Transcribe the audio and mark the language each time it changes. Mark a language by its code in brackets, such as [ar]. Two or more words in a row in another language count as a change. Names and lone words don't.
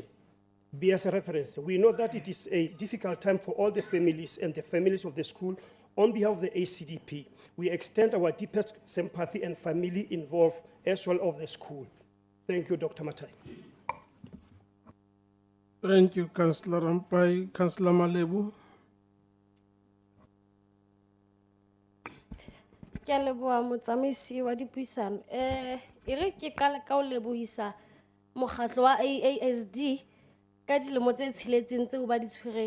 [en] Be as a reference, we know that it is a difficult time for all the families and the families of the school. On behalf of the ACDP, we extend our deepest sympathy and family involved as well of the school. Thank you, Dr. Matai. Thank you, Councillor Rampai. Councillor Malebu. [st] Ke a leboha motsamaisi wa dipuisano. E re ke qala ka ho lebohisa mokgatlo wa AASD ka dilemo tse tsheletseng tseo ba di tshwereng.